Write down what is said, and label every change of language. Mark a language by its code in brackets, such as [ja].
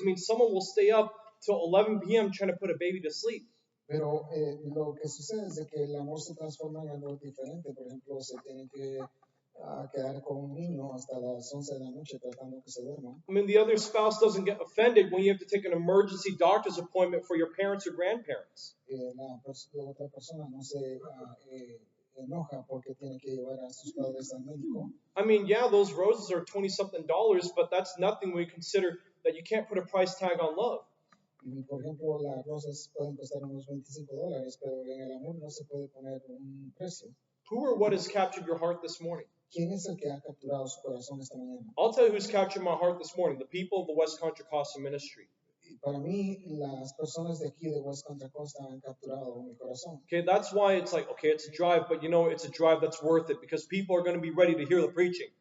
[en] I mean, someone will stay up till 11 p.m. trying to put a baby to sleep. [es] Pero lo que sucede es de que el amor se transforma en algo diferente. Por ejemplo, se tiene que quedar con un niño hasta las 11 de la noche tratando que se duerma. [en] I mean, the other spouse doesn't get offended when you have to take an emergency doctor's appointment for your parents or grandparents. [es] La otra persona no se enoja porque tiene que llevar a sus padres al médico. [en] I mean, yeah, those roses are $20-something, but that's nothing when you consider that you can't put a price tag on love. [es] Y por ejemplo, las rosas pueden costar unos $25, pero en el amor no se puede poner un precio. [en] Who or what has captured your heart this morning? [es] ¿Quién es el que ha capturado su corazón esta mañana? [en] I'll tell you who's captured my heart this morning, the people of the West Contra Costa Ministry. [es] Y para mí, las personas de aquí de West Contra Costa han capturado mi corazón. [en] Okay, that's why it's like, okay, it's a drive, but it's a drive that's worth it because people are going to be ready to hear the preaching.